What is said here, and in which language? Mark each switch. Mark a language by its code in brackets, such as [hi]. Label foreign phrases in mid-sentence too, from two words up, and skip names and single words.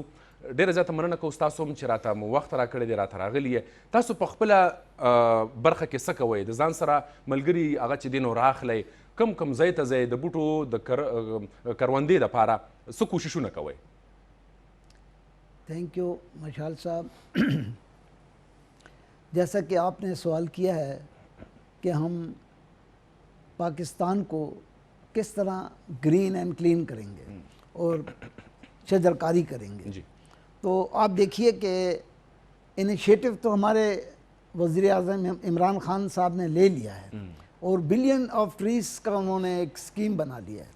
[ps] ډېره زیاته مننه کوو ستاسو هم چې راته مو وخت راکړی دی، راته راغلي یې. تاسو په خپله برخه کې څه کوئ؟ د ځان سره ملګري هغه چې دی نو راخلی کم کم ځای ته ځئ د بوټو د کروندې دپاره څه کوششونه کوئ؟ [en] thank you [ur] مشال صاحب. جیسا کہ آپ نے سوال کیا ہے کہ ہم پاکستان کو کس طرح [en] green and clean [ur] کریں گے اور شجرکاری کریں گے. جی تو آپ دیکھیے کہ انیشیٹو تو ہمارے وزیر اعظم عمران خان صاحب نے لے لیا ہے اور [en] billion of trees [ur] کا انہوں نے ایک اسکیم بنا لیا ہے.